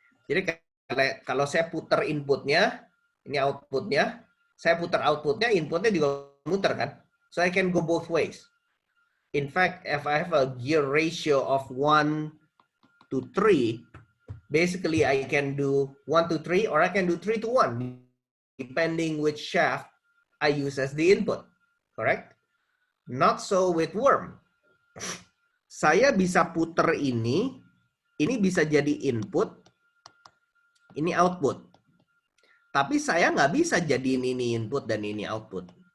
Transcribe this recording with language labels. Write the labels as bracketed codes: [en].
[id] Jadi kalau saya putar inputnya, ini outputnya, saya putar outputnya, inputnya juga muter kan? [en] So I can go both ways. In fact, if I have a gear ratio of 1 to 3, basically I can do 1 to 3 or I can do 3 to 1, depending which shaft I use as the input. Correct? Not so with worm. [id] Saya bisa putar ini bisa jadi input, ini output. Tapi saya nggak bisa jadiin ini input dan ini output.